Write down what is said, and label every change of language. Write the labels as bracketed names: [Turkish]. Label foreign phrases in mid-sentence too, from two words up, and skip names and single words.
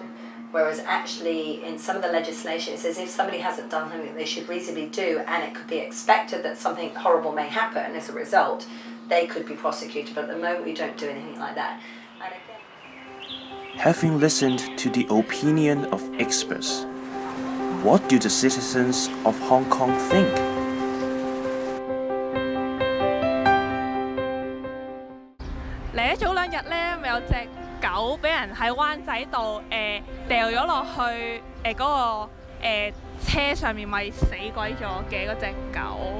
[English] Whereas actually in some of the legislation it says if somebody hasn't done something that they should reasonably do and it could be expected that something horrible may happen as a result, they could be prosecuted. But at the moment we don't do anything like that. And again, having listened to the opinion of experts, what do the citizens of Hong Kong think? [Cantonese] 早兩日咧，咪有隻狗俾人喺灣仔度掉咗落去嗰個車上面，咪死鬼咗嘅嗰隻狗。